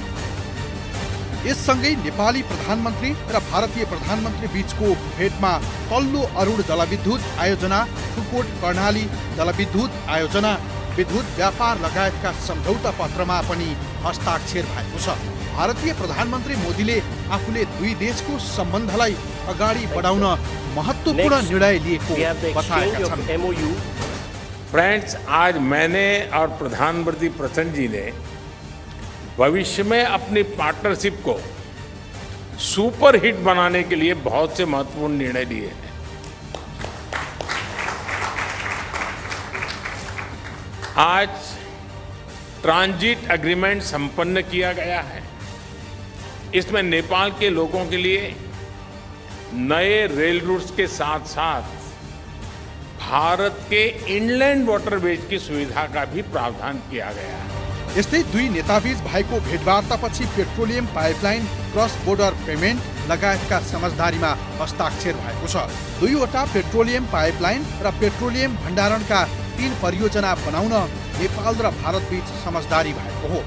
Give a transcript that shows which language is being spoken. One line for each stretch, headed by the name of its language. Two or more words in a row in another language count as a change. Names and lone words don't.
Nepali: यससँगै नेपाली प्रधानमन्त्री र भारतीय प्रधानमन्त्री बीचको भेटमा तल्लो अरुण जलविद्युत आयोजना, फुकोट कर्णाली जलविद्युत आयोजना, विद्युत व्यापार लगायतका सम्झौता पत्रमा पनि हस्ताक्षर भएको छ। भारतीय प्रधानमन्त्री मोदीले आफूले दुई देशको सम्बन्धलाई अगाडि बढाउन महत्त्वपूर्ण निर्णय लिएको बताएका छन्।
Hindi: फ्रेंड्स, आज मैंने और प्रधानमंत्री प्रचंड जी ने भविष्य में अपनी पार्टनरशिप को
English: super hit
Hindi: बनाने के लिए बहुत से महत्वपूर्ण निर्णय लिए हैं। आज
English: transit agreement
Hindi: संपन्न किया गया है। इसमें नेपाल के लोगों के लिए नए
English: rail routes
Hindi: के साथ साथ भारत के
English: inland waterways
Hindi: की सुविधा का भी प्रावधान किया गया है।
Nepali: यस्तै दुई नेताबीच भएको भेटवार्तापछि
English: petroleum pipeline, cross border payment
Nepali: लगायतका समझदारीमा हस्ताक्षर भएको छ। दुईवटा
English: petroleum pipeline
Nepali: र पेट्रोलियम भण्डारणका 3 परियोजना बनाउन नेपाल र भारतबीच समझदारी भएको हो।